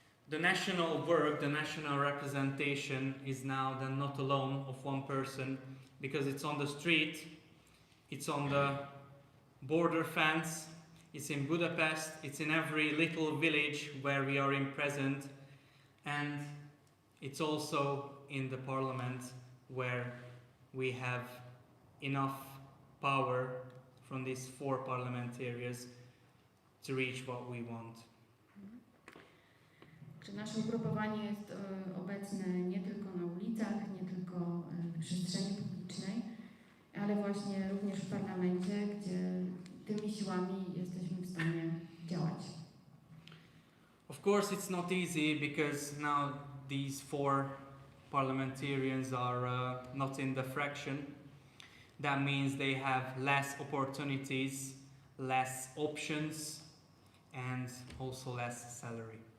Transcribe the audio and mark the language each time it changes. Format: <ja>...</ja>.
<en>The national work, the national representation is now then not alone of one person, because it's on the street, it's on the border fence, it's in Budapest, it's in every little village where we are in present, and it's also in the parliament where we have enough power from these 4 parliamentarians to reach what we want.</en> <pl>Czy nasze ugrupowanie jest obecne nie tylko na ulicach, nie tylko w przestrzeni publicznej, ale właśnie również w parlamencie, gdzie tymi siłami jesteśmy w stanie działać.</pl> <en>Of course it's not easy because now these 4 parliamentarians are not in the fraction. That means they have less opportunities, less options and also less salary.</en>